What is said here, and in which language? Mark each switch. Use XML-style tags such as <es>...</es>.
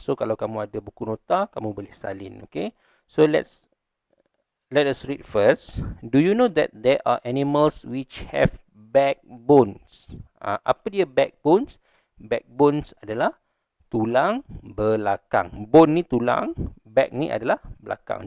<ms>So kalau kamu ada buku nota, kamu boleh salin.</ms> <en>Okay, so let us read first. Do you know that there are animals which have backbones?</en> <ms>Apa dia backbones? Backbones adalah tulang belakang. Bone ni tulang, back ni adalah belakang.</ms>